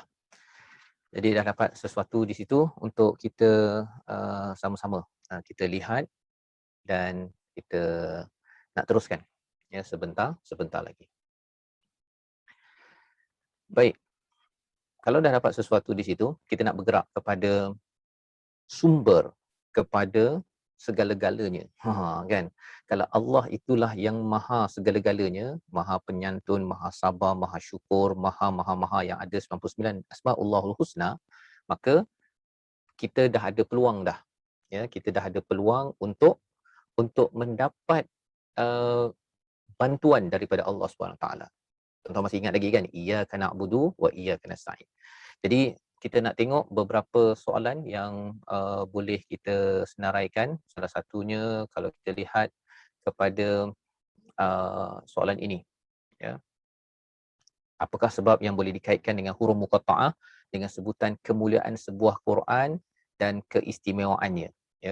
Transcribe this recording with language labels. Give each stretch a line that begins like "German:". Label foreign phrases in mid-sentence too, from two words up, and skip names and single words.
Malay: Jadi dah dapat sesuatu di situ untuk kita sama-sama kita lihat dan kita nak teruskan, ya, sebentar lagi. Baik. Kalau dah dapat sesuatu di situ, kita nak bergerak kepada sumber, kepada segala-galanya. Kan? Kalau Allah itulah yang maha segala-galanya, maha penyantun, maha sabar, maha syukur, maha yang ada 99 Asma'ullahul Husna, maka kita dah ada peluang dah. Ya, kita dah ada peluang untuk mendapat uh, bantuan daripada Allah
Arabic: سبحانه وتعالى.
Malay: Tuan-tuan masih ingat lagi kan?
Arabic: إياك نعبد وإياك نستعين.
Malay: Jadi kita nak tengok beberapa soalan yang boleh kita senaraikan. Salah satunya kalau kita lihat kepada soalan ini, ya. Apakah sebab yang boleh dikaitkan dengan huruf muqatta'ah dengan sebutan kemuliaan sebuah Quran dan keistimewaannya, ya?